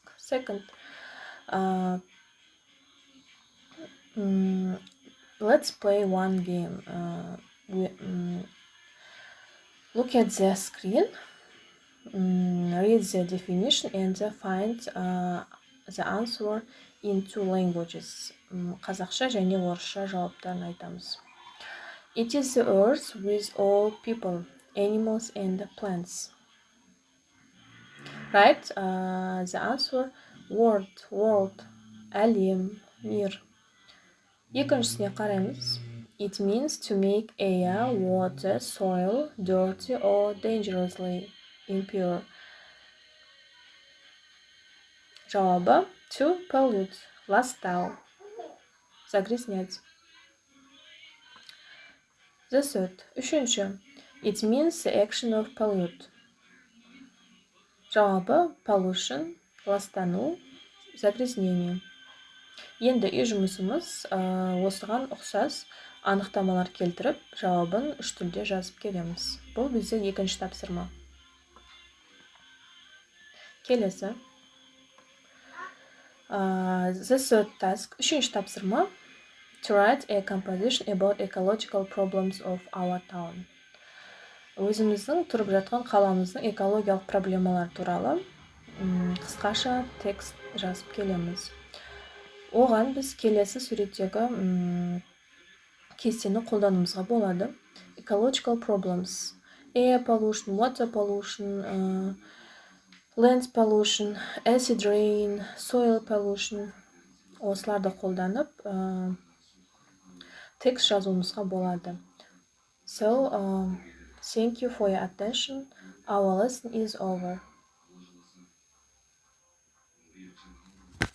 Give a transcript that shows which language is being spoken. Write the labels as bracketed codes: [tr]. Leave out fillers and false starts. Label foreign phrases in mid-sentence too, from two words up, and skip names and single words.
[en] Second, let's play one game. Look at the screen, read the definition, and find the answer in two languages. [kk] Қазақша және орысша жауаптарын айтамыз. [en] It is the earth with all people, animals, and plants. Right? The answer world, [kk] әлем, мир. Екіншісіне қараймыз. [en] It means to make air, water, soil dirty or dangerously impure. [kk] Жауабы [en] to pollute, [kk] ластау, загрязнять. [en] The third, үшінші. It means the action of pollute. [kk] Жауабы pollution, ластану, загрязнение. Енді үй жұмысымыз осыған ұқсас анықтамалар келтіріп, жауабын үш тілде жазып келеміз. Бұл бізде екінші тапсырма. Келесі. [en] The third task, [kk] үшінші тапсырма. [en] To write a composition about ecological problems of our town. [kk] Өзіміздің тұрып жатқан қаламыздың экологиялық проблемалар туралы қысқаша текст жазып келеміз. Оған біз келесі суреттегі кестені қолдануымызға болады. [en] Ecological problems. Air pollution, water pollution, land pollution, acid rain, soil pollution. [kk] Осыларды қолданып текст жазуымызға болады. [en] So, thank you for your attention. Our lesson is over.